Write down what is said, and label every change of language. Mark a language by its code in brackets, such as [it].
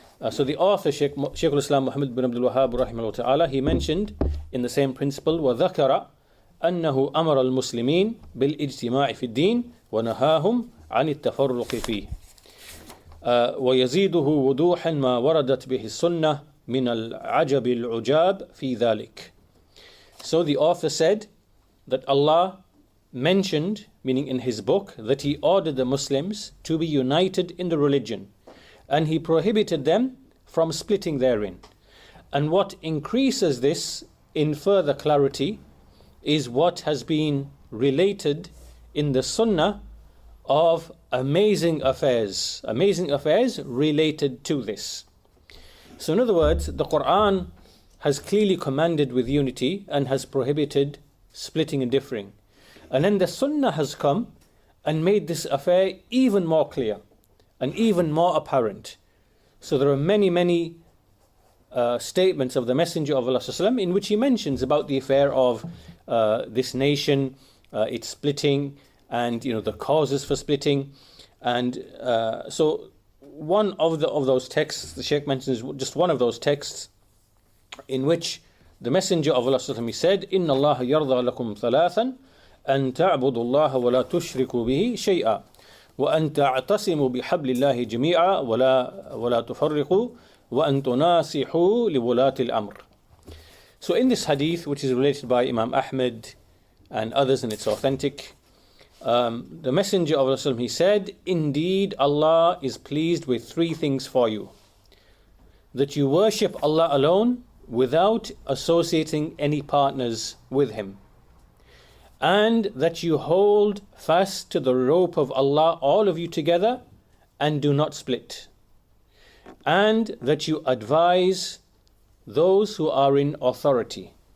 [en] So the author, Shaykh al-Islam Muhammad bin Abdul Wahhab rahimahullah ta'ala, he mentioned in the same principle, [ar] وَذَكَرَ أَنَّهُ أَمَرَ الْمُسْلِمِينَ بِالْإِجْتِمَاعِ فِي الدِّينِ وَنَهَاهُمْ عَنِ التَّفَرُّقِ فِيهِ ويزيده وضوحا ما وردت به السنة من العجب العجاب في ذلك. [en] So the author said that Allah mentioned, meaning in his book, that he ordered the Muslims to be united in the religion, and he prohibited them from splitting therein. And what increases this in further clarity is what has been related in the Sunnah of amazing affairs related to this. So in other words, the Quran has clearly commanded with unity and has prohibited splitting and differing. And then the Sunnah has come and made this affair even more clear and even more apparent. So there are many statements of the Messenger of Allah ﷺ in which he mentions about the affair of this nation, its splitting, and the causes for splitting. And so one of those texts, the Shaykh mentions just one of those texts, in which the Messenger of Allah ﷺ, he said, [ar] إِنَّ اللَّهَ يَرْضَى لَكُمْ ثَلَاثًا أَن تَعْبُدُوا اللَّهَ وَلَا تُشْرِكُوا بِهِ شَيْئًا وأن تعتصموا بحبل الله جميعا ولا تفرقوا وأن تناصحوا لولاة الأمر. [en] So in this hadith, which is related by Imam Ahmed and others, and it's authentic, the Messenger of Allah, he said, indeed Allah is pleased with three things for you: that you worship Allah alone without associating any partners with him, and that you hold fast to the rope of Allah, all of you together, and do not split, and that you advise those who are in authority.